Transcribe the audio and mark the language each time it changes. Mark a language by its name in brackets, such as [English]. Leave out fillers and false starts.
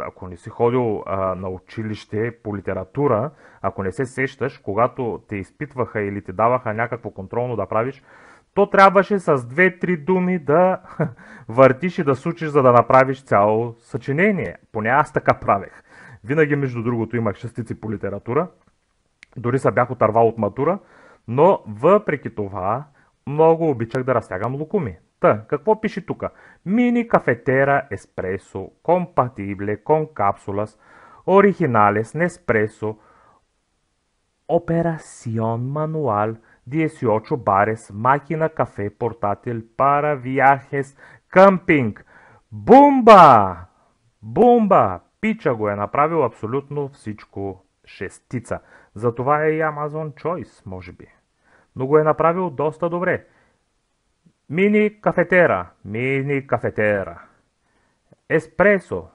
[Bulgarian] Ако не си ходил на училище по литература, ако не се сещаш, когато те изпитваха или ти даваха някакво контролно да правиш, то трябваше с 2-3 думи да въртиш и да сучиш, за да направиш цяло съчинение. Поне аз така правех. Винаги, между другото, имах шестици по литература. Дори се бях отървал от матура, но въпреки това много обичах да разтягам лукуми. Та, какво пише тук? [Spanish] Мини кафетера еспресо, компатибле con cápsulas, originales Nespresso, operación manual, 18 bares, máquina café portátil para viajes, camping. [Bulgarian] Бумба! Бумба! Пича го е направил абсолютно всичко. Шестица. Затова е и Amazon Choice, може би. Но го е направил доста добре. [Spanish] Мини кафетера. Еспресо.